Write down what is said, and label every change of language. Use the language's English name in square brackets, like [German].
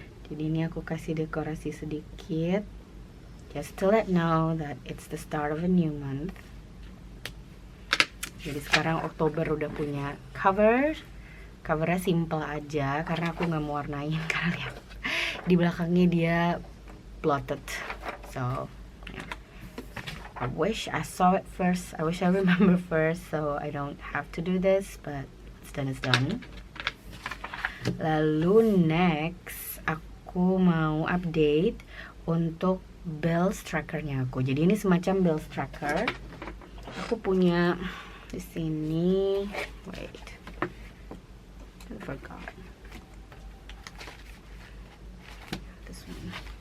[Indonesian] Jadi ini aku kasih dekorasi sedikit, [English] just to let know that it's the start of a new month. [Indonesian] Jadi sekarang Oktober udah punya covernya simple aja karena aku nggak mau warnain karena lihat di belakangnya dia blotted. [English] So yeah. I wish I saw it first. I wish I remember first, so I don't have to do this, but it's done. [Indonesian] Lalu next aku mau update untuk bells trackernya aku. Jadi ini semacam bells tracker. Aku punya di sini. [English] Wait, I forgot this one.